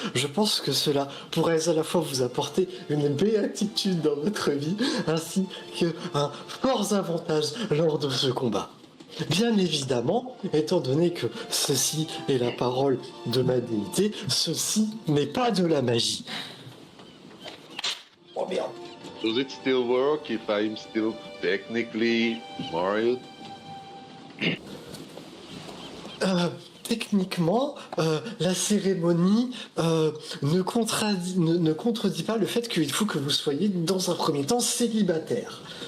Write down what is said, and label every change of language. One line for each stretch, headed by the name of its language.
French: Je pense que cela pourrait à la fois vous apporter une béatitude dans votre vie, ainsi qu'un fort avantage lors de ce combat. Bien évidemment, étant donné que ceci est la parole de ma déité, ceci n'est pas de la magie. Oh merde.
English: Does it still work if I'm still technically married?
French: Techniquement, la cérémonie ne contredit pas le fait qu'il faut que vous soyez dans un premier temps célibataire.